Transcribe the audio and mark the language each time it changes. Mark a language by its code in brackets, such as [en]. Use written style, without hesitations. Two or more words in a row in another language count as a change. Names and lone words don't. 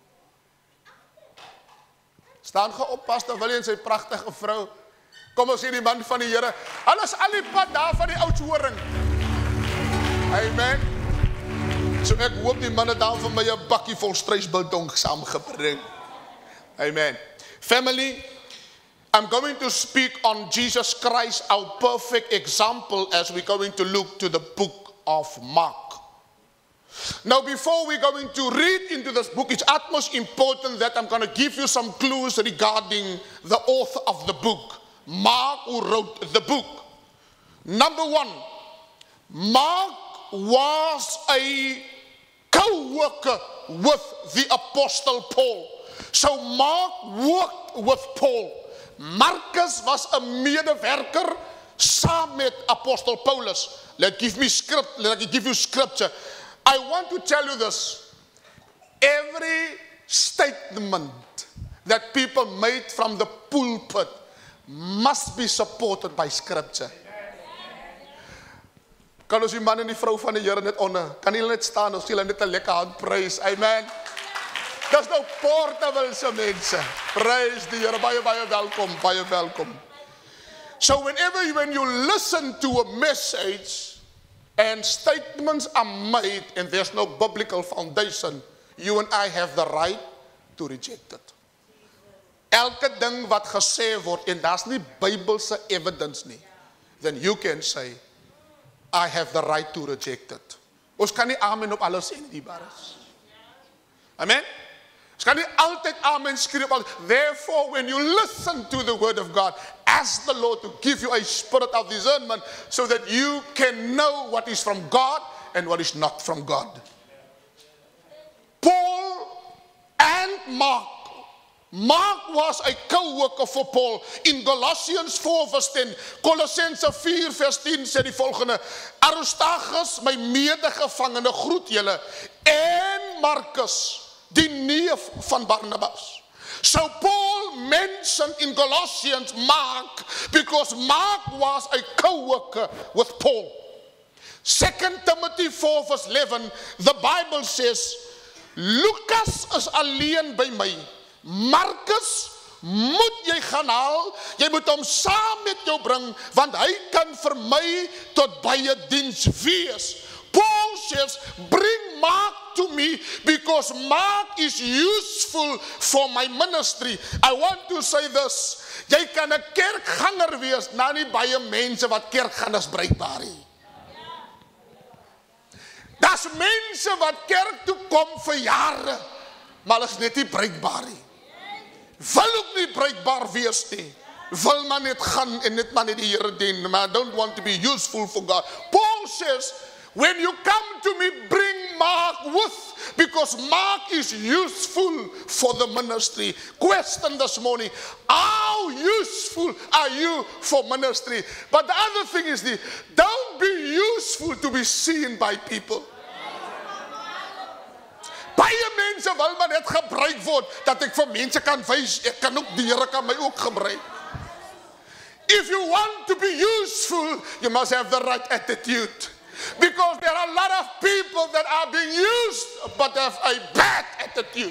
[af] Staan ge op, Pastor Willie en sy pragtige vrou. Kom ons sien die man van die Here. Hulle is al die pad daar van die Oudtshoorn. Amen. So ek hoop die manne daar vir my 'n bakkie vol struisbiltong saamgebring. Amen. [en] Family, I'm going to speak on Jesus Christ, our perfect example, as we're going to look to the book of Mark. Now, before we're going to read into this book, it's utmost important that I'm going to give you some clues regarding the author of the book, Mark, who wrote the book. Number one, Mark was a co-worker with the Apostle Paul. So Mark worked with Paul. [af] Marcus was 'n medewerker saam met Apostle Paulus. [en] Let me give you scripture. I want to tell you this. Every statement that people made from the pulpit must be supported by scripture. [af] Kan ons die man en die vrou van die Here net onder? Kan julle net staan? Ons gee hulle net 'n lekker handprys. Amen. Dis nou portable se mense. Prys die Here. Baie welkom. Baie welkom. [en] So when you listen to a message and statements are made and there's no biblical foundation, you and I have the right to reject it. [af] Elke ding wat gesê word en daar's nie Bybelse evidence nie, [en] then you can say, I have the right to reject it. [af] Ons kan nie amen op alles sê nie, die bares. Amen? Ons kan nie altyd amen skree op. [en] Therefore, when you listen to the word of God, ask the Lord to give you a spirit of discernment so that you can know what is from God and what is not from God. Paul and Mark. Mark was a co-worker for Paul. In Galatians 4 verse 10, [af] Colossense 4 vers 10 sê die volgende: Aristarchus, my medegevangene, groet julle, en Marcus, die neef van Barnabas. [en] So Paul mentioned in Galatians Mark because Mark was a co-worker with Paul. 2 Timothy 4 verse 11, the Bible says, [af] Lucas is alleen by my. Marcus moet jy gaan haal, jy moet hom saam met jou bring, want hy kan vir my tot baie diens wees. [en] Paul says, bring Mark to me because Mark is useful for my ministry. I want to say this, [af] jy kan 'n kerkganger wees, nou nie baie mense wat kerkgangers bruikbaar nie. Daar's mense wat kerk toe kom vir jare, maar hulle is net nie bruikbaar nie. Wil ook nie bruikbaar wees nie. Wil maar net gaan en net maar net die Here dien, maar [en] I don't want to be useful for God. Paul says, when you come to me, bring Mark with, because Mark is useful for the ministry. Question this morning, how useful are you for ministry? But the other thing is this, don't be useful to be seen by people. [af] Baie mense wil maar net gebruik word, dat ek vir mense kan wys, ek kan ook, die Here kan my ook gebruik. [en] If you want to be useful, you must have the right attitude. Because there are a lot of people that are being used, but have a bad attitude.